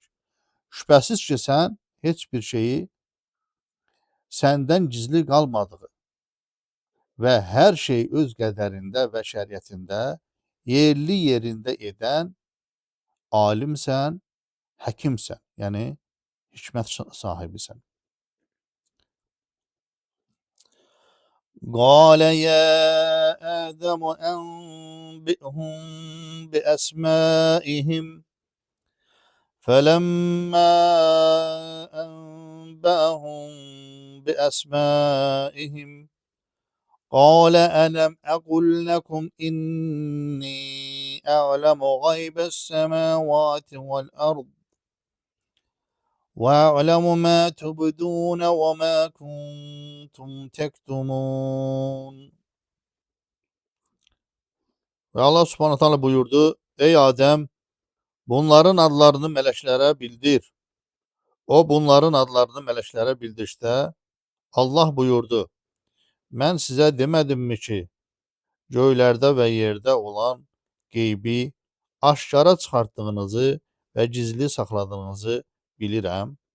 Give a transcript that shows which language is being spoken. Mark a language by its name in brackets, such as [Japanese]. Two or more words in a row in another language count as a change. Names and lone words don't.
[Azerbaijani] Şübhəsiz ki, sən heç bir şeyi səndən gizli qalmadığı və hər şey öz qədərində və şəriətində yerli yerində edən alimsən, həkimsən, yəni hikmət sahibisən. [Arabic] قال يا آدم أنبئهم بأسمائهم فلما أنبأهم بأسمائهم قال ألم أقل لكم إني أعلم غيب السماوات والأرض وأعلم ما تبدون وما كنتم تكتمون. [Azerbaijani] Və Allah [Arabic] سبحانه تعالى [Azerbaijani] buyurdu: Ey Adəm, bunların adlarını mələklərə bildir. O bunların adlarını mələklərə bildirsə, Allah buyurdu: Mən sizə demədimmi ki, göylərdə və yerdə olan qeybi aşkara çıxartdığınızı və gizli saxladığınızı bilirəm.